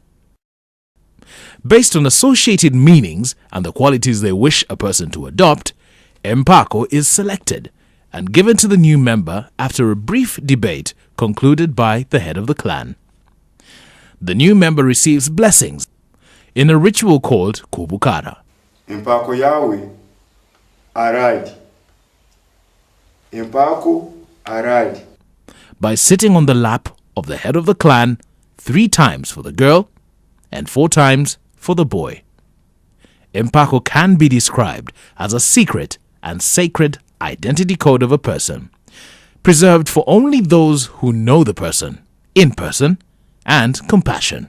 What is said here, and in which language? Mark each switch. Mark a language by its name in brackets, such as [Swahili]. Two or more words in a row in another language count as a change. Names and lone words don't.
[English] Based on associated meanings and the qualities they wish a person to adopt, Empaako is selected and given to the new member after a brief debate concluded by the head of the clan. The new member receives blessings in a ritual called kubukara. [Tooro] Empaako yawe arali. Empaako arali. [English] By sitting on the lap of the head of the clan 3 times for the girl and 4 times for the boy. Empaako can be described as a secret and sacred identity code of a person, preserved for only those who know the person, in person, and compassion.